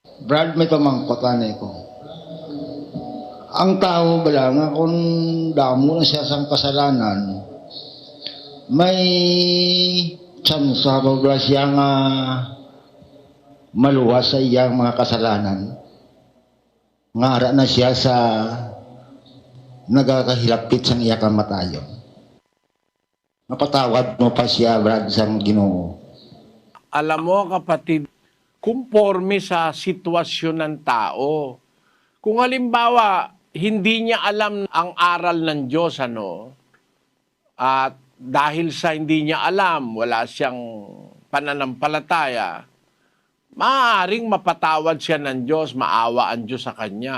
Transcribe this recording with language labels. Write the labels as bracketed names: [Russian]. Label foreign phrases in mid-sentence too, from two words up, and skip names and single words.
[Hiligaynon] Brad, may pamangkotan ko. Ang tao bala nga kung damo na siya sang kasalanan, may tsansa ba siya nga maluwas sa iyang mga kasalanan. Ngara na siya sa nagakahilapit sang iya kamatayon. Napatawad mo pa siya, Brad, sang Ginoo. [Filipino] Alam mo, kapatid, kumporme sa sitwasyon ng tao. Kung halimbawa, hindi niya alam ang aral ng Diyos, at dahil sa hindi niya alam, wala siyang pananampalataya, maaaring mapatawad siya ng Diyos, maawa ang Diyos sa kanya.